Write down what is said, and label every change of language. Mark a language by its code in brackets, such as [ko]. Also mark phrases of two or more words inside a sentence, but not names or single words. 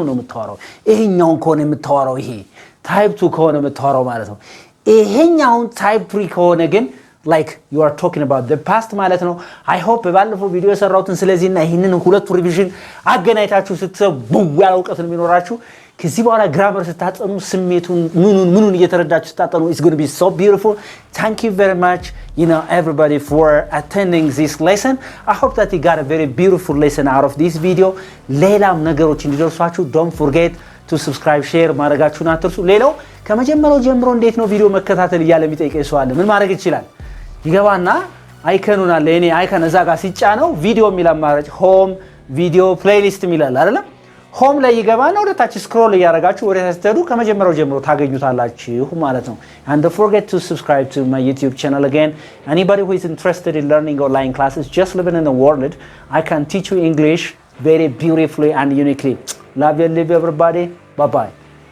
[am] ነው የምታወራው ይሄኛውን ከሆነ የምታወራው ይሄ type 2 ከሆነ የምታወራው ማለት ነው ይሄኛውን type 3 ከሆነ ግን [en] like you are talking about the past [am] ማለት ነው [en] I hope [am] ባለፈው ቪዲዮ የሰራሁትን ስለዚህና ይሄንን ሁለቱ ሪቪዥን አገናኝታችሁ ስትሰቡ ያውቀት ነው የሚኖራችሁ ከዚህ በኋላ ግራመር ስታጠኑ ስሜቱን ምኑን እየተረዳችሁ ስታጠኑ [en] it's going to be so beautiful thank you very much everybody for attending this lesson I hope that you got a very beautiful lesson out of this video [am] ሌላም ነገሮች እንዲደርሷችሁ [en] don't forget to subscribe [am] share ማድረጋችሁን አትርሱ ሌላው ከመጀመሪያው ጀምሮ እንዴት ነው ቪዲዮ መከታተል ይያለ የሚጠይቀኝ ሰው አለ ምን ማድረግ ይችላል ይገባና አይከኑን አለ እኔ አይከን እዛ ጋር ሲጫነው ቪዲዮ የሚል አማራጭ ሆም ቪዲዮ ፕሌሊስት የሚላል አይደል ሆም ላይ ይገባና ወደ ታች ስክሮል ያረጋችሁ ወደ ታች ተዱ ከመጀመሪያው ጀምሮ ታገኙታላችሁ ማለት ነው [en] and don't forget to subscribe to my YouTube channel again anybody who is interested in learning online classes just living in the world I can teach you English very beautifully and uniquely love you everybody bye bye